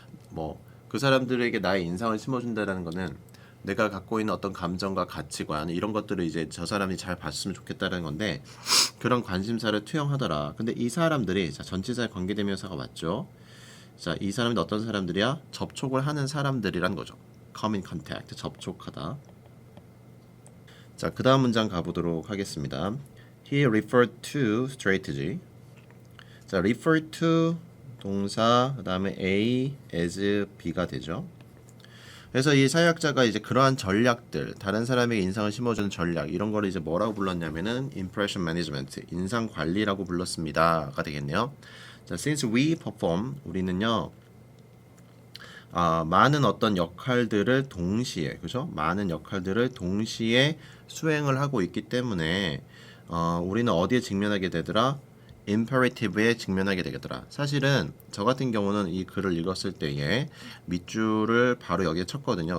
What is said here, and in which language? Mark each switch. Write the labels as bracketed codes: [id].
[ko] 뭐 그 사람들에게 나의 인상을 심어준다는 거는 내가 갖고 있는 어떤 감정과 가치관 이런 것들을 이제 저 사람이 잘 봤으면 좋겠다는 건데 그런 관심사를 투영하더라. 근데 이 사람들이 자 전치사에 관계대명사가 맞죠? 자, 이 사람이 어떤 사람들이야? 접촉을 하는 사람들이란 거죠. [en] come in contact [ko] 접촉하다. 자, 그 다음 문장 가보도록 하겠습니다. [en] He referred to strategy. [ko] 자, refer to 동사 그 다음에 A, as, B가 되죠. 그래서 이 사회학자가 이제 그러한 전략들, 다른 사람에게 인상을 심어주는 전략 이런 거를 이제 뭐라고 불렀냐면은 impression management, 인상 관리라고 불렀습니다가 되겠네요. [en] 자, since we perform, [ko] 우리는요. 많은 어떤 역할들을 동시에, 그죠? 많은 역할들을 동시에 수행을 하고 있기 때문에 우리는 어디에 직면하게 되더라? imperative에 직면하게 되겠더라. 사실은 저 같은 경우는 이 글을 읽었을 때에 밑줄을 바로 여기에 쳤거든요.